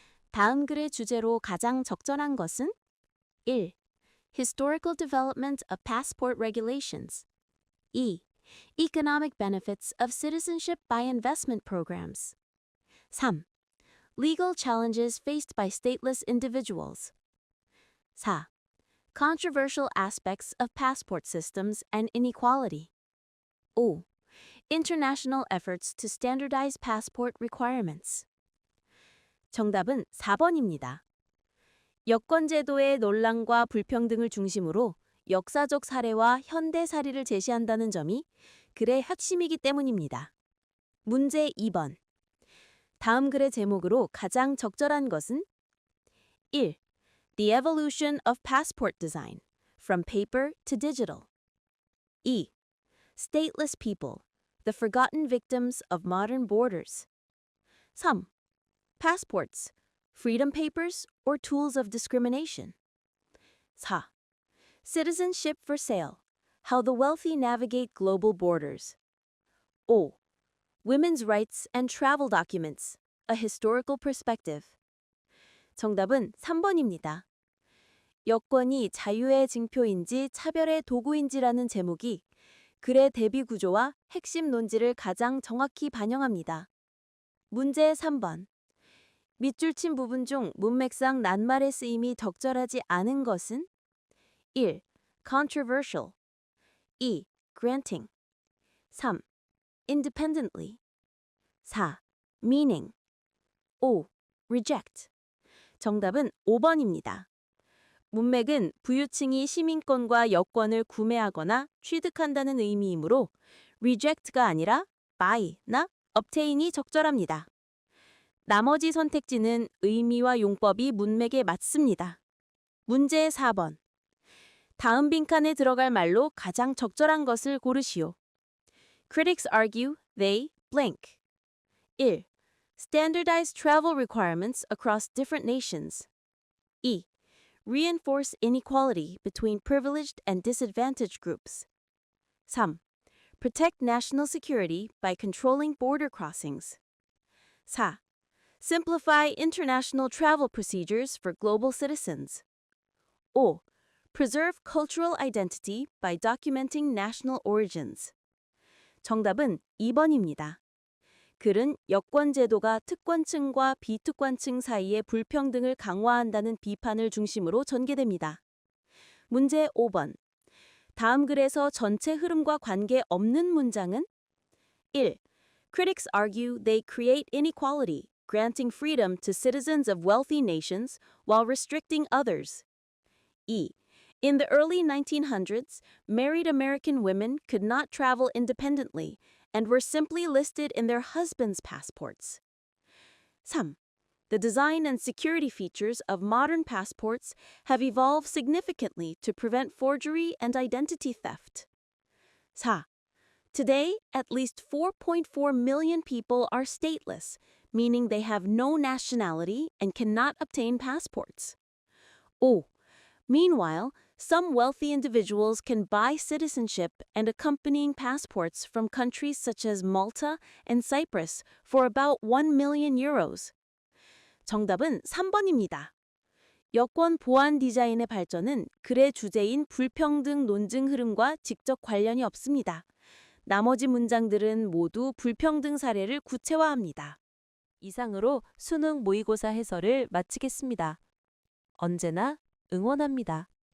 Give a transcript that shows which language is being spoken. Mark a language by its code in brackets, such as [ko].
[ko] 다음 글의 주제로 가장 적절한 것은? 1. [en] Historical development of passport regulations. 2. Economic benefits of citizenship by investment programs. 3. Legal challenges faced by stateless individuals. 4. Controversial aspects of passport systems and inequality. 5. International efforts to standardize passport requirements. [ko] 정답은 4번입니다. 여권 제도의 논란과 불평등을 중심으로 역사적 사례와 현대 사례를 제시한다는 점이 글의 핵심이기 때문입니다. 문제 2번. 다음 글의 제목으로 가장 적절한 것은? 1. [en] The evolution of passport design, from paper to digital. 2. stateless people, the forgotten victims of modern borders. 3. Passports, freedom papers, or tools of discrimination. 4. Citizenship for sale, how the wealthy navigate global borders. 5. Women's rights and travel documents, a historical perspective. [ko] 정답은 3번입니다. 여권이 자유의 징표인지 차별의 도구인지라는 제목이 글의 대비 구조와 핵심 논지를 가장 정확히 반영합니다. 문제 3번. 밑줄 친 부분 중 문맥상 낱말의 쓰임이 적절하지 않은 것은 1. [en] controversial 2. granting 3. independently 4. meaning 5. [ko] reject 정답은 5번입니다. 문맥은 부유층이 시민권과 여권을 구매하거나 취득한다는 의미이므로 reject가 아니라 buy나 obtain이 적절합니다. 나머지 선택지는 의미와 용법이 문맥에 맞습니다. 문제 4번. 다음 빈칸에 들어갈 말로 가장 적절한 것을 고르시오. [en] Critics argue they blank. 1. Standardized travel requirements across different nations. 2. Reinforce inequality between privileged and disadvantaged groups. 3. Protect national security by controlling border crossings. 4. Simplify international travel procedures for global citizens. 5. Preserve cultural identity by documenting national origins. [ko] 정답은 2번입니다. 글은 여권 제도가 특권층과 비특권층 사이의 불평등을 강화한다는 비판을 중심으로 전개됩니다. 문제 5번. 다음 글에서 전체 흐름과 관계없는 문장은 1. [en] Critics argue they create inequality, granting freedom to citizens of wealthy nations while restricting others. 2. In the early 1900s, married American women could not travel independently and were simply listed in their husbands' passports. 3. The design and security features of modern passports have evolved significantly to prevent forgery and identity theft. 4. Today, at least 4.4 million people are stateless, meaning they have no nationality and cannot obtain passports. 5. Meanwhile, some wealthy individuals can buy citizenship and accompanying passports from countries such as Malta and Cyprus for about 1 million euros. [ko] 정답은 3번입니다. 여권 보안 디자인의 발전은 글의 주제인 불평등 논증 흐름과 직접 관련이 없습니다. 나머지 문장들은 모두 불평등 사례를 구체화합니다. 이상으로 수능 모의고사 해설을 마치겠습니다. 언제나 응원합니다.